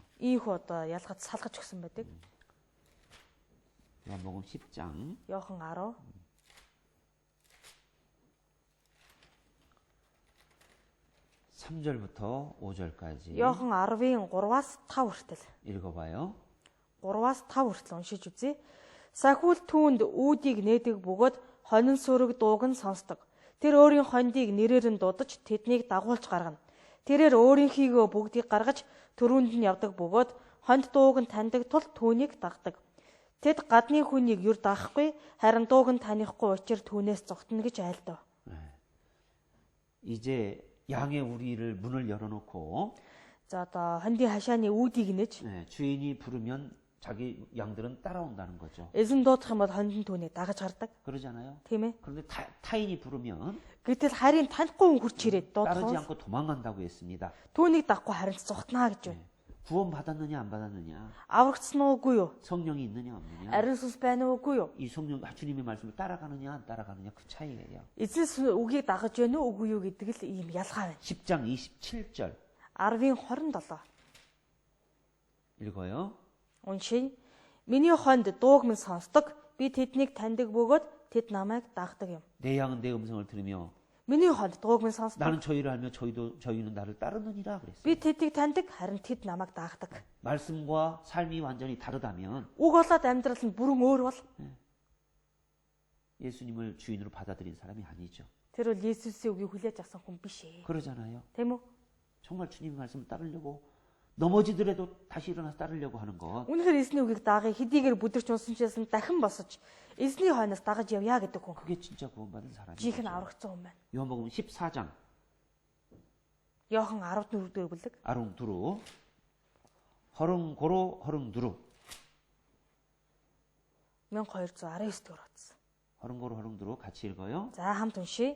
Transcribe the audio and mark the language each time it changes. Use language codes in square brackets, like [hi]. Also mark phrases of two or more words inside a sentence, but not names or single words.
[mn] ийхүү одоо ялгаж салгаж өгсөн байдаг. [ko] 요한복음 10장 [mn] Иохан 10 [ko] 3절부터 5절까지 [mn] Иохан 10-ын 3-аас 5 хүртэл. [ko] 읽어봐요. [mn] 3-аас 5 хүртэл уншиж үзье. Сахиул түүнд үүдийг нээдэг бөгөөд хонин сүрэг дууг нь сонсдог. Тэр өөрийн хондийг нэрээр нь дуудаж тэднийг дагуулж гаргана. Тэрээр өөрийнхийгөө бүгдийг гаргаж төрөнд нь явдаг бөгөөд хонд дууг нь таньдаг тул түүнийг дагдаг. Тэд гадны хүнийг юр даахгүй харин дууг нь танихгүй учир түүнээс зогтно гэж айлдав. [ko] 이제 양의 우리를 문을 열어놓고 [mn] За одоо хондын хашааны үүдийг нэж [ko] 주인이 부르면 자기 양들은 따라온다는 거죠. [mn] эзэн дуудах юм бол хонд нь түүнийг дагаж гардаг. [ko] 그러잖아요. [mn] Тийм ээ. [ko] 그런데 타인이 부르면 [mn] Гэтэл харин танихгүй хүн хурц ирээд [ko] 따르지 [mn] дуудах [ko] 않고 도망간다고 했습니다. [mn] түүнийг дагахгүй харин зогтнаа гэж байна. [ko] 구원 받았느냐 안 받았느냐, [mn] Аврагдсан уугүй юу? [ko] 성령이 있느냐 없느냐, [mn] Ариун сүнс байна уугүй юу? [ko] 이 성령 주님의 말씀을 따라가느냐 안 따라가느냐 그 차이예요. [mn] Эзэн үгийг дагаж байна уу үгүй юу гэдэг л ийм ялгаа байна. [ko] 10장 27절 [mn] 10-ын 27 [ko] 읽어요. [mn] уншия. Миний хонд дууг минь сонсдог. Би тэднийг таньдаг бөгөөд тэд намайг дагдаг юм. [ko] 내 양은 내 음성을 들으며 [mn] Миний хонд дууг минь сонсдог. [ko] 나는 저희를 알며 저희는 나를 따르느니라 그랬어요. [mn] Би тэдийг таньдаг, харин тэд намайг дагдаг. [ko] 말씀과 삶이 완전히 다르다면 [mn] Үг болоод амьдрал нь бүрэн өөр бол [ko] 예수님을 주인으로 받아들인 사람이 아니죠. [mn] тэр бол Есүсийн үгийг хүлээж авсан хүн биш ээ. [ko] 그러잖아요. [mn] Тийм үү? [ko] 정말 주님의 말씀을 따르려고 넘어지더라도 다시 일어나서 따르려고 하는 것. [mn] Үнэхээр эзний үгийг дагыг хэдийгээр бүдэрч унсанчээс нь дахин босож эзний хойноос дагаж явъя гэдэг хүн. [ko] 그게 진짜 구원받은 사람이죠. [mn] Жинхэнэ аврагдсан хүн байна. [ko] 요한복음 14장 [mn] Йохан 14 дэх бүлэг. 아룽두루 허릉고로 허릉두루 1219 дэх утас. 허릉고로 허릉두루 [ko] 같이 읽어요. [mn] За хамт уншия.